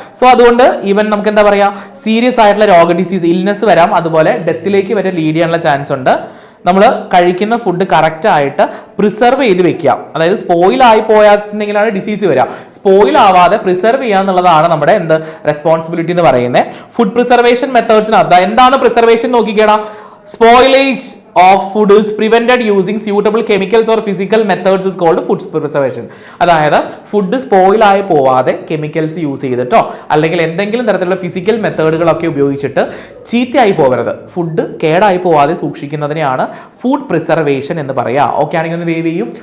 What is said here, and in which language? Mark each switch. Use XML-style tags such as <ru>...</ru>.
<ml>So അതുകൊണ്ട് even നമുക്ക് എന്താ പറയുക, സീരിയസ് ആയിട്ടുള്ള ഡിസീസ് ഇൽനെസ് വരാം, അതുപോലെ ഡെത്തിലേക്ക് വരെ ലീഡ് ചെയ്യാനുള്ള ചാൻസ് ഉണ്ട്. നമ്മൾ കഴിക്കുന്ന ഫുഡ് കറക്റ്റ് ആയിട്ട് പ്രിസർവ് ചെയ്ത് വെക്കുക. അതായത് സ്പോയിൽ ആയി പോയിട്ടുണ്ടെങ്കിലാണ് ഡിസീസ് വരിക. സ്പോയിൽ ആവാതെ പ്രിസർവ് ചെയ്യുക എന്നുള്ളതാണ് നമ്മുടെ റെസ്പോൺസിബിലിറ്റി എന്ന് പറയുന്നത്. ഫുഡ് പ്രിസർവേഷൻ മെത്തേഡ്സിനകത്ത് എന്താണ് preservation നോക്കിക്കേടാ.</ml> <en>Spoilage of food is prevented using suitable chemicals or physical methods is called food preservation.</en> <ml>അതായത് ഫുഡ് സ്പോയിൽ ആയി പോവാതെ കെമിക്കൽസ് യൂസ് ചെയ്തിട്ടോ അല്ലെങ്കിൽ എന്തെങ്കിലും തരത്തിലുള്ള ഫിസിക്കൽ മെത്തേഡുകളൊക്കെ ഉപയോഗിച്ചിട്ട് ചീത്തയായി പോകരുത്, ഫുഡ് കേടായി പോവാതെ സൂക്ഷിക്കുന്നതിനെയാണ് ഫുഡ് പ്രിസർവേഷൻ എന്ന് പറയുക. ഓക്കെ ആണെങ്കിൽ ഒന്ന് വേവ് ചെയ്യും.</ml>